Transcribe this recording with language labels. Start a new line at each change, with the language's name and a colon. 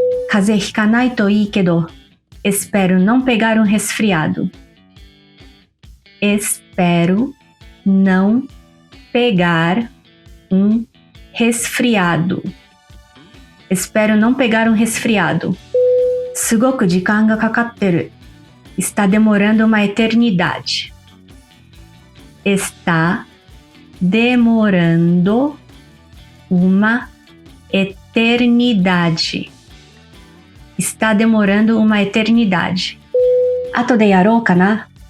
Japanese: 風邪ひかないといいけど、
Portuguese: espero não pegar um resfriado. Espero não pegar um resfriado. Espero não pegar um resfriado.
Japanese: すごく時間がかかってる。
Portuguese: Está demorando uma eternidade. Está demorando uma eternidade. Está demorando uma eternidade.
Japanese: 後でやろうかな。